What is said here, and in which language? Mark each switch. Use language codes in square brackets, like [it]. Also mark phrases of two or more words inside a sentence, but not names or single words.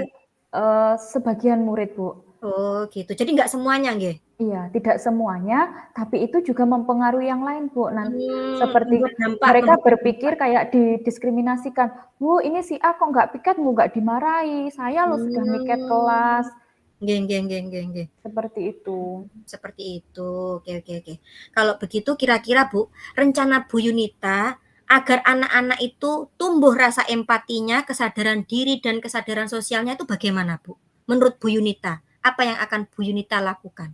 [id] sebagian murid, Bu. Oh, gitu. Jadi nggak semuanya nggih? Iya, tidak semuanya, tapi itu juga mempengaruhi yang lain, Bu. Seperti Membuat dampak mereka memberikan berpikir dampak. kayak didiskriminasikan, "Bu, ini si A kok nggak piket, nggak dimarahi, saya loh sudah miket kelas." Mmm. [jv] Nggih, nggih, nggih, nggih, nggih. [id] Seperti itu. Seperti itu. Oke, oke, oke. Kalau begitu kira-kira, Bu, rencana Bu Yunita agar anak-anak itu tumbuh rasa empatinya, kesadaran diri dan kesadaran sosialnya itu bagaimana, Bu? Menurut Bu Yunita, apa yang akan Bu Yunita lakukan?